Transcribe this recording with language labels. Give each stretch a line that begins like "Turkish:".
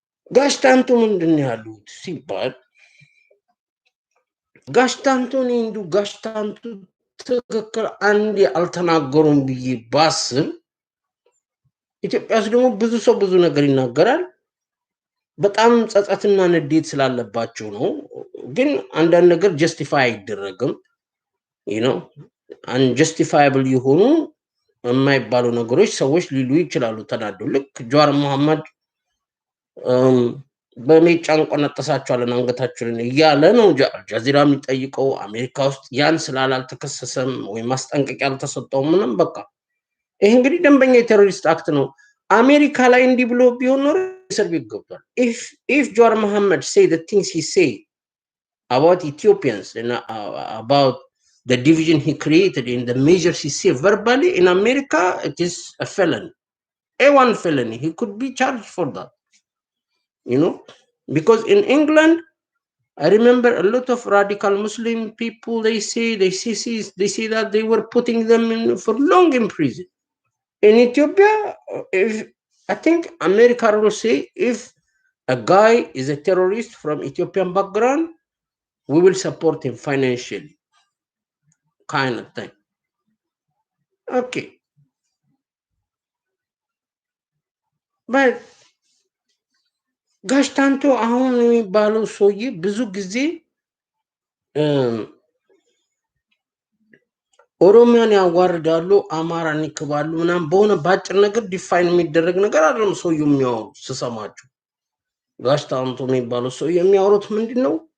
Amharic: ጋሽ ታንቱ ምንድን ነው ያሉት ሲባል ጋሽ ታንቱ እኔ እንዱ ጋሽ ታንቱ ትክክል አንድ አልተናገሩም ብዬ ባስብ ኢትዮጵያ ውስጥ ደግሞ ብዙ ሰው ብዙ ነገር ይናገራል። በጣም ጸጸትና ንዴት ስላለባቸው ነው። ግን አንዳንድ ነገር ጀስቲፋይ አይደረግም። አንጀስቲፋያብል የሆኑ የማይባሉ ነገሮች ሰዎች ሊሉ ይችላሉ ተናደው። ልክ ጀዋር መሐመድ በሜጫ እንቆነጠሳቸዋለን አንገታችንን እያለ ነው አልጃዚራ የሚጠይቀው። አሜሪካ ውስጥ ያን ስላል አልተከሰሰም ወይም ማስጠንቀቂያ አልተሰጠውም ምንም። በቃ ይሄ እንግዲህ ደንበኛ የቴሮሪስት አክት ነው። አሜሪካ ላይ እንዲህ ብሎ ቢሆን ኖሮ እስር ቤት ገብቷል።
English: if Jawar Mohammed say the things he say about Ethiopians and about the division he created in the measures he say verbally in America, it is a felony, a1 felony. He could be charged for that, you know, because in England, I remember a lot of radical Muslim people. They say that they were putting them in for long in prison. In Ethiopia, if I think America will say if a guy is a terrorist from Ethiopian background, we will support him financially, kind of thing. Okay, but
Amharic: ጋሽ ታንቶ አሁን የሚባለው ሰውዬ ብዙ ጊዜ ኦሮሚያን ያዋርዳሉ፣ አማራን ይክባሉ ምናምን በሆነ በአጭር ነገር ዲፋይን የሚደረግ ነገር አይደለም። ሰውዬው የሚያወሩት ስሰማቸው ጋሽ ታንቶ የሚባለው ሰውዬ የሚያወሩት ምንድን ነው?